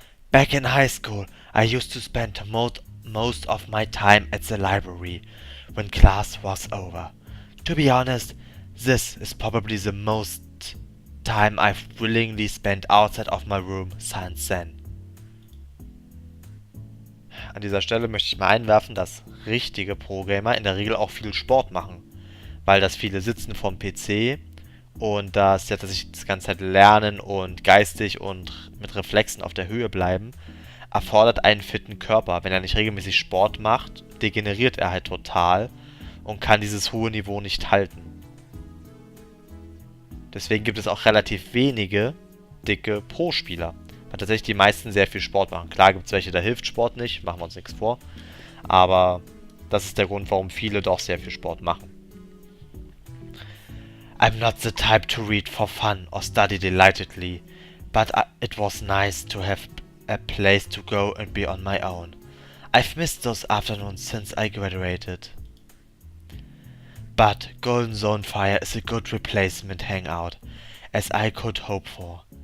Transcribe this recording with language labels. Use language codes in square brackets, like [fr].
[en] Back in high school, I used to spend most of my time at the library when class was over. To be honest, this is probably the most time I've willingly spent outside of my room since then. [de] An dieser Stelle möchte ich mal einwerfen, dass richtige Pro-Gamer in der Regel auch viel Sport machen, weil das viele sitzen vom PC und dass sich das ganze Zeit lernen und geistig und mit Reflexen auf der Höhe bleiben, erfordert einen fitten Körper. Wenn er nicht regelmäßig Sport macht, degeneriert er halt total und kann dieses hohe Niveau nicht halten. Deswegen gibt es auch relativ wenige dicke Pro-Spieler, weil tatsächlich die meisten sehr viel Sport machen. Klar gibt es welche, da hilft Sport nicht, machen wir uns nichts vor, aber das ist der Grund, warum viele doch sehr viel Sport machen. [en] I'm not the type to read for fun or study delightedly, but it was nice to have a place to go and be on my own. I've missed those afternoons since I graduated. But Golden Zone Fire is a good replacement hangout, as I could hope for.